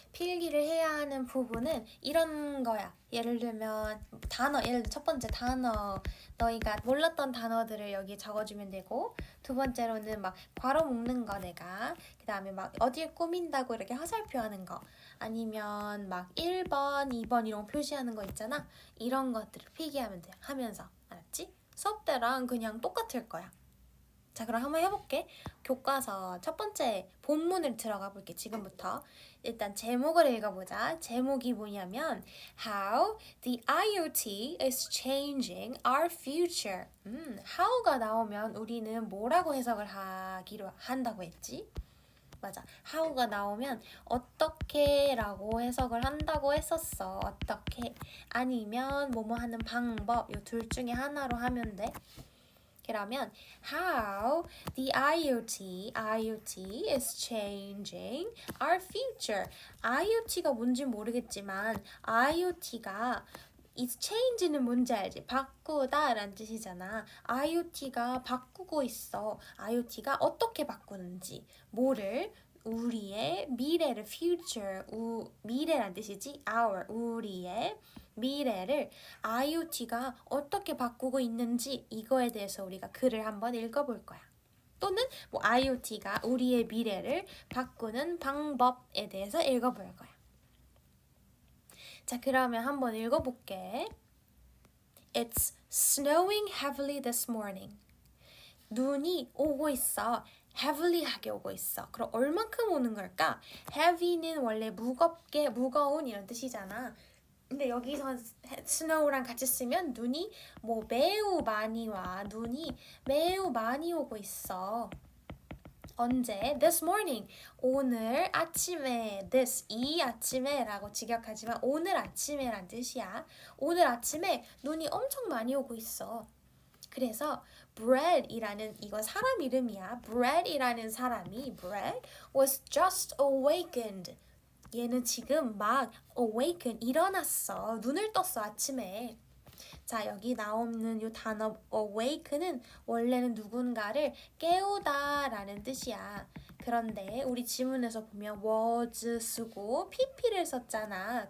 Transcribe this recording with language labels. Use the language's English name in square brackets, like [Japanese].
[Korean] 필기를 해야 하는 부분은 이런 거야. 예를 들면 예를 들어 첫 번째 단어, 너희가 몰랐던 단어들을 여기 적어주면 되고, 두 번째로는 막 괄호 묶는 거 내가, 그 다음에 막 어디에 꾸민다고 이렇게 화살표 하는 거, 아니면 막 1번, 2번 이런 거 표시하는 거 있잖아. 이런 것들을 필기하면 돼. 하면서. 알았지? 수업 때랑 그냥 똑같을 거야. 자, 그럼 한번 해볼게. 교과서 첫 번째 본문을 들어가 볼게, 지금부터. 일단 제목을 읽어보자. 제목이 뭐냐면 [English] How the IoT is changing our future. [Korean] how가 나오면 우리는 뭐라고 해석을 하기로 한다고 했지? 맞아. how가 나오면 어떻게라고 해석을 한다고 했었어. 어떻게. 아니면 뭐뭐 하는 방법. 이 둘 중에 하나로 하면 돼. 그러면 [English] how the IoT is changing our future. [Korean] IoT가 뭔지 모르겠지만 IoT가 [English] is change [Korean] 는 뭔지 알지? 바꾸다 라는 뜻이잖아. IoT가 바꾸고 있어. IoT가 어떻게 바꾸는지, 뭐를, 우리의 미래를, [English] future, [Korean] 미래란 뜻이지? our, 우리의 미래를 IoT가 어떻게 바꾸고 있는지, 이거에 대해서 우리가 글을 한번 읽어볼 거야. 또는 뭐 IoT가 우리의 미래를 바꾸는 방법에 대해서 읽어볼 거야. 자, 그러면 한번 읽어볼게. [English] It's snowing heavily this morning. [Korean] 눈이 오고 있어. heavily하게 오고 있어. 그럼 얼만큼 오는 걸까? heavy는 원래 무겁게, 무거운 이런 뜻이잖아. 근데 여기서 snow랑 같이 쓰면 눈이 뭐 매우 많이 와. 눈이 매우 많이 오고 있어. 언제? [English] This morning. [Korean] 오늘 아침에. This, 이 아침에라고 직역하지만 오늘 아침에란 뜻이야. 오늘 아침에 눈이 엄청 많이 오고 있어. 그래서 Brad이라는, 이거 사람 이름이야. Brad이라는 사람이, [English] Brad was just awakened. [Korean] 얘는 지금 막 awaken, 일어났어. 눈을 떴어, 아침에. 자, 여기 나오는 이 단어 awaken은 원래는 누군가를 깨우다 라는 뜻이야. 그런데 우리 지문에서 보면 was 쓰고 pp를 썼잖아.